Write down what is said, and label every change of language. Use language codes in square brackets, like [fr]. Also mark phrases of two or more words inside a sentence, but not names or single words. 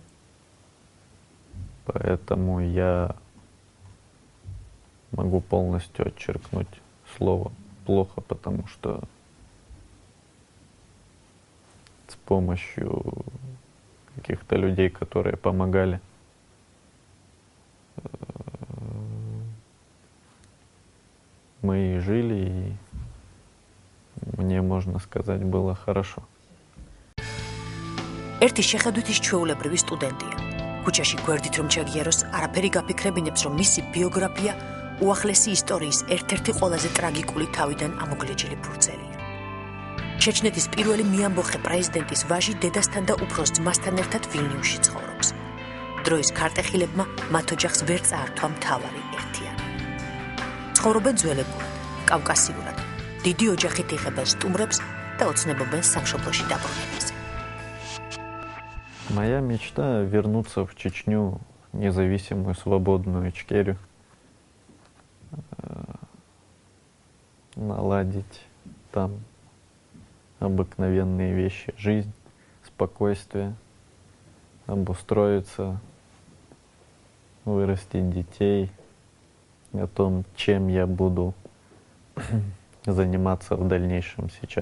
[ru] Поэтому я могу полностью отчеркнуть слово «плохо», потому что с помощью каких-то людей, которые помогали, мы и жили, и мне можно можно сказать, было хорошо. [ka] ერთი შეხედვითის ჩვეულებრივი სტუდენტია. ქუჩაში გვერდით რომ ჩაგიაროს, არაფერი გაფიქრებინებს, რომ მისი ბიოგრაფია უახლესი ისტორიის ერთ-ერთი ყველაზე ტრაგიკული თავიდან ამოგლეჯილი ფურცელია. ჩეჩნეთის პირველი მიამბოხე პრეზიდენტის ვაჟი დედასთან და უფროს ძმასთან ერთად ვილნიუსში ცხოვრობს. დროის ქარტეხილებმა მათ ოჯახს ვერ წაართვა მთავარი ერთიანი. ცხოვრობენ ძველებურად, კავკასიურად, დიდი ოჯახით იღებენ სტუმრებს და ოცნებობენ სამშობლოში დაბრუნებაზე. [ru] Моя мечта вернуться в Чечню, независимую, свободную Ичкерию, наладить там обыкновенные вещи, жизнь, спокойствие, обустроиться, вырастить детей, о том, чем я буду заниматься в дальнейшем сейчас.